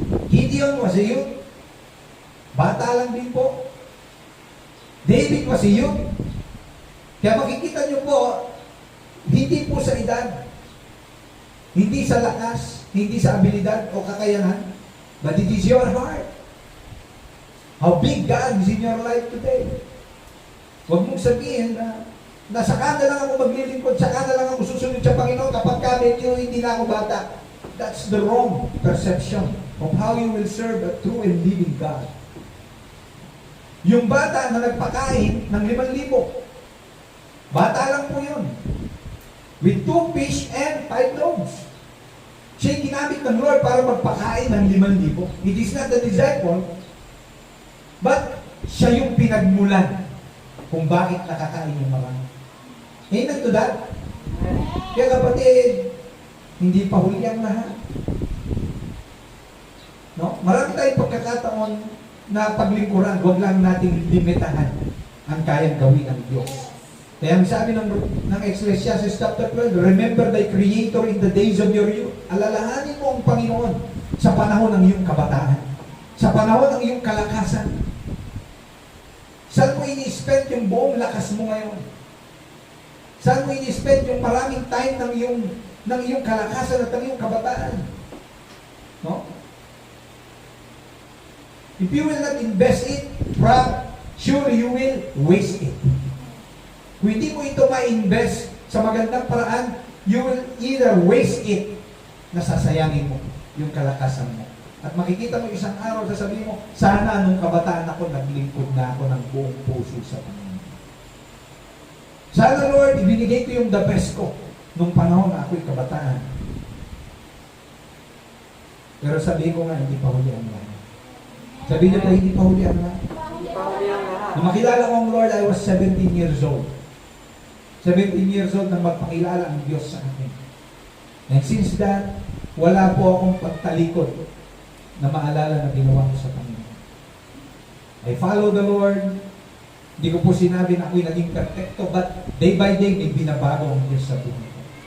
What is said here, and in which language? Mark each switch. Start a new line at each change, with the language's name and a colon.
English: Gideon was a youth.
Filipino: Bata lang din po.
English: David was a youth.
Filipino: Kaya makikita nyo po, hindi po sa edad, hindi sa lakas, hindi sa abilidad o kakayanan,
English: but it is your heart. How big God is in your life today.
Filipino: Huwag mong sabihin na saka na lang ako maglilingkod, saka na lang ako susunod sa Panginoon kapag medyo hindi na ako bata.
English: That's the wrong perception of how you will serve a true and living God.
Filipino: Yung bata na nagpakain ng 5,000, bata lang po yun.
English: With 2 fish and 5 loaves.
Filipino: Siya'y ginamit ng Lord para magpakain ng 5,000.
English: It is not the disciple, but
Filipino: siya yung pinagmulan kung bakit nakakain yung marami.
English: Amen to that?
Filipino: Kaya kapatid, hindi pa huli ang lahat. No? Marami tayong pagkakataon na paglingkuran, huwag lang nating limitahan ang kayang gawin ng Diyos. Kaya ang sabi ng
English: Ecclesiastes chapter 12, remember thy Creator in the days of your youth.
Filipino: Alalahanin mo ang Panginoon sa panahon ng iyong kabataan, sa panahon ng iyong kalakasan. Saan mo ini-spend yung buong lakas mo ngayon? Saan mo ini-spend yung maraming time ng iyong kalakasan at ng iyong kabataan? No?
English: If you will not invest it, surely you will waste it.
Filipino: Kung hindi mo ito ma-invest sa magandang paraan,
English: you will either waste it,
Filipino: nasasayangin mo yung kalakasan mo. At makikita mo isang araw, sasabihin mo, sana nung kabataan ako, naglingkod na ako ng buong puso sa Panginoon. Sana Lord, ibinigay ko yung the best ko nung panahon na ako'y kabataan. Pero sabihin ko nga, hindi pa huli ang lahat. Sabihin niyo po, hindi pa huli ang lahat. Nung makilala ko ang Lord,
English: I was 17 years old.
Filipino: 17 years old nang magpakilala ang Diyos sa akin.
English: And since that,
Filipino: wala po akong pagtalikod na maalala na ginawa ko sa Panginoon.
English: I follow the Lord.
Filipino: Hindi ko po sinabi na ako'y naging perfecto,
English: but day by day,
Filipino: may binabago ang Diyos sa buhay ko.